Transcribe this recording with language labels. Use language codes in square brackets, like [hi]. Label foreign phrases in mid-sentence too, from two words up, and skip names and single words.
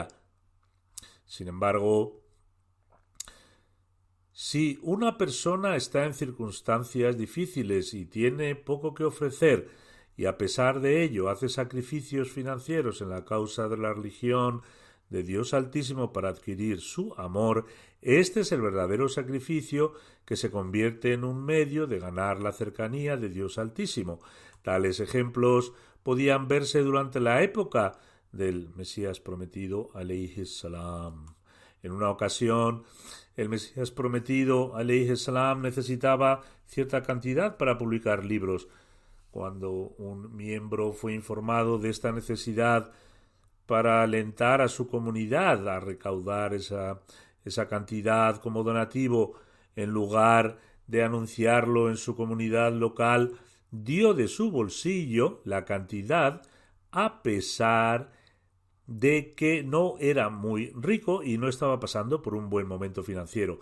[es] Sin embargo, si una persona está en circunstancias difíciles y tiene poco que ofrecer y a pesar de ello hace sacrificios financieros en la causa de la religión de Dios Altísimo para adquirir su amor, este es el verdadero sacrificio que se convierte en un medio de ganar la cercanía de Dios Altísimo. Tales ejemplos podían verse durante la época del Mesías prometido, [ar] عليه السلام. [es] En una ocasión, el Mesías prometido, [ar] عليه السلام, [es] necesitaba cierta cantidad para publicar libros. Cuando un miembro fue informado de esta necesidad para alentar a su comunidad a recaudar esa cantidad como donativo, en lugar de anunciarlo en su comunidad local, dio de su bolsillo la cantidad a pesar de que no era muy rico y no estaba pasando por un buen momento financiero.